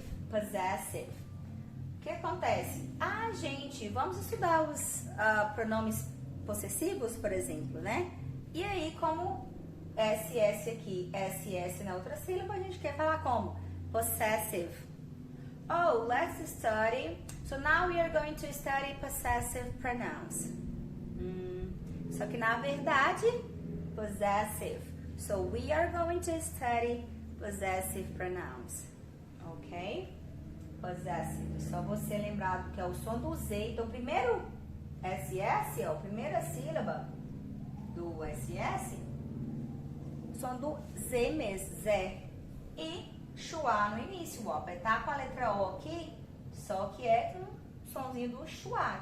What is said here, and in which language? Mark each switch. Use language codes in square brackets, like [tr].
[pt] Possessive. O que acontece? Gente, vamos estudar os pronomes possessivos, por exemplo, né? E aí, como SS aqui, SS na outra sílaba, a gente quer falar como? [en] Possessive. Oh, let's study. So now we are going to study possessive pronouns. [pt] Só que na verdade, possessive. [en] So we are going to study possessive pronouns. Ok? Possessive. [pt] Só você lembrar que é o som do Z. Então, primeiro SS, ó, primeira sílaba do SS, som do Z mesmo, Zé. E schwa no início, ó. Tá com a letra O aqui, só que é com o somzinho do schwa.